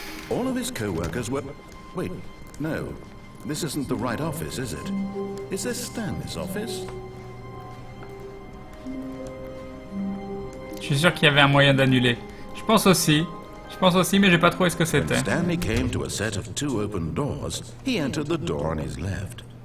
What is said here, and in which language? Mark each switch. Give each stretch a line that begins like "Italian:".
English: All of his co-workers were... Wait, no. This isn't the right office, is it? Is this Stanley's office?
French: Je suis sûr qu'il y avait un moyen d'annuler. Je pense aussi, mais j'ai pas trouvé ce que
English: When
French: c'était.
English: Stanley came to a set of 2 open doors, he entered the door on his left.